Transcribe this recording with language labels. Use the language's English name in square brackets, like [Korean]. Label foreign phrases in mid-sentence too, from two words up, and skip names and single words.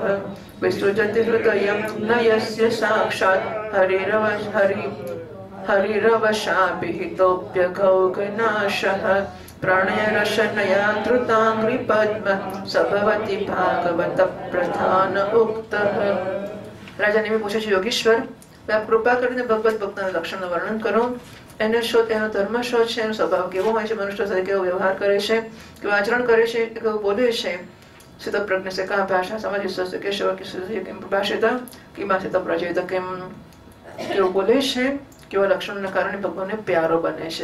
[Sanskrit] विसृजति हृदयं न यस्य साक्षात् हरिरवशाभिहितोऽप्यघौघनाशः. प्रणयरशनया धृताङ्घ्रिपद्म स भवति भागवत प्रधान उक्तः. [Gujarati] રાજાને એમ પૂછે છે, યોગીશ્વર આપ કૃપા કરીને ભગવત ભક્તના લક્ષણનું વર્ણન કરો. એનો શો, એનો ધર્મ શો છે, એનો સ્વભાવ કેવો હોય છે, મનુષ્ય સાથે કેવો વ્યવહાર કરે છે, કેવું આચરણ કરે છે, કેવું બોલે છે. [Sanskrit] स्थितप्रज्ञ से का भाषा समजिस्व केशव केम भाषिता किमासित प्रजेत, [Gujarati] કેવું બોલે છે, કેવા લક્ષણોના કારણે ભગવાનને પ્યારો બને છે.